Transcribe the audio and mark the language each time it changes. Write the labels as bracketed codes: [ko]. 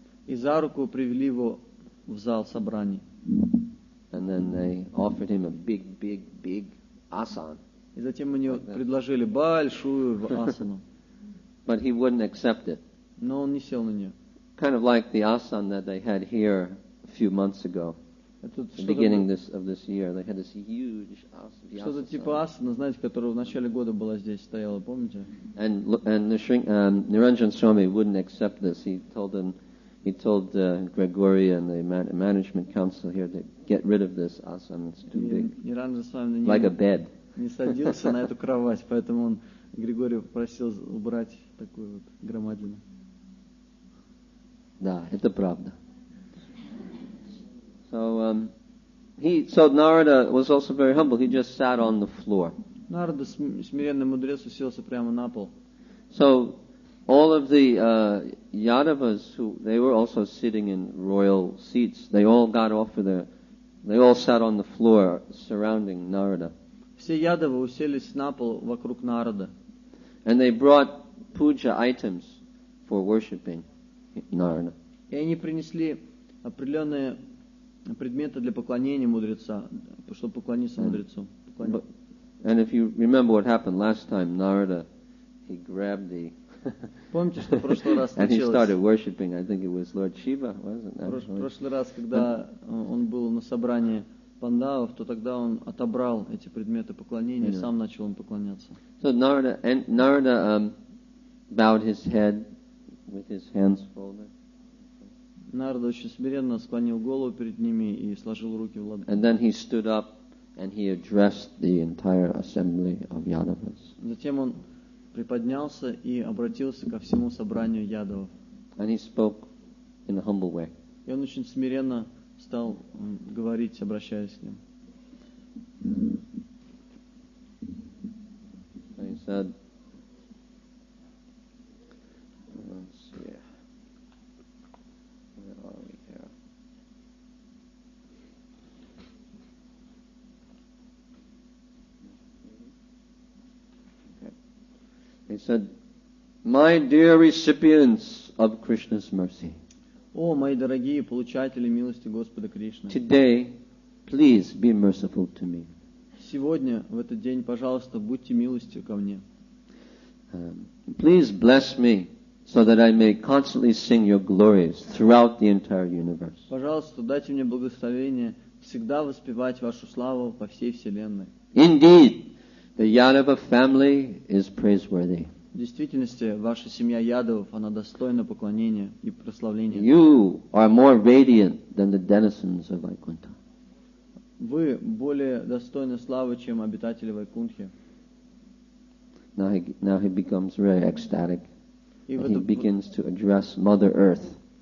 [ru] И за руку привели его в зал собраний. [en] And then they offered him a big asana. [ru] И затем они предложили большую асану. [en] But he wouldn't accept it. [ru] Но он не сел на нее. [en] Kind of like the asana that they had here a few months ago. At the beginning of this year, they had this huge asana. [ru] Что-то типа асана, знаете, которая в начале года была здесь, стояла, помните? [en] And Niranjan Swami wouldn't accept this. He told Gregory and the management council here to get rid of this asana. It's too big. Niranjan Swami like a bed. [ru] Не садился на эту кровать, поэтому он Григория попросил убрать такую вот громадину. Да, это правда. [en] So Narada was also very humble. He just sat on the floor. [ru] Нарада, смиренный мудрец, уселся прямо на пол. [en] So all of the Yadavas they were also sitting in royal seats. They all got off they all sat on the floor surrounding Narada. [ru] Все ядовы уселись на пол вокруг Нарада. [en] And they brought puja items for worshiping Narada. [ru] И они принесли определенные предметы для поклонения мудреца, чтобы поклониться мудрецу. [en] And if you remember what happened last time, Narada, he grabbed the [ru] Помните, что в прошлый раз [en] and he started worshiping. I think it was Lord Shiva, wasn't it? [ru] В прошлый раз, когда он был на собрании пандавов, то тогда он отобрал эти предметы поклонения и сам начал им поклоняться. [en] So Narada bowed his head with his hands folded. [ru] Нарада очень смиренно склонил голову перед ними и сложил руки в ладони. [en] And then he stood up and he addressed the entire assembly of Yadavas. [ru] Затем он приподнялся и обратился ко всему собранию ядовов. [en] And he spoke in a humble way. [ru] И он очень смиренно стал говорить, обращаясь к ним. [en] He said, let's see, where are we here? Okay. He said, my dear recipients of Krishna's mercy. [ru] О, мои дорогие получатели милости Господа Кришны. [en] Today, please be merciful to me. [ru] Сегодня, в этот день, пожалуйста, будьте милостивы ко мне. [en] Please bless me so that I may constantly sing your glories throughout the entire universe. [ru] Пожалуйста, дайте мне благословение всегда воспевать вашу славу по всей вселенной. [en] Indeed, the Yadava family is praiseworthy. [ru] В действительности, ваша семья ядовов, она достойна поклонения и прославления. [en] You are more radiant than the denizens of Vaikuntha. [ru] Вы более достойны славы, чем обитатели Вайкунтхи. [en] Now he becomes very ecstatic. [ru] И [en] And he begins to address Mother Earth.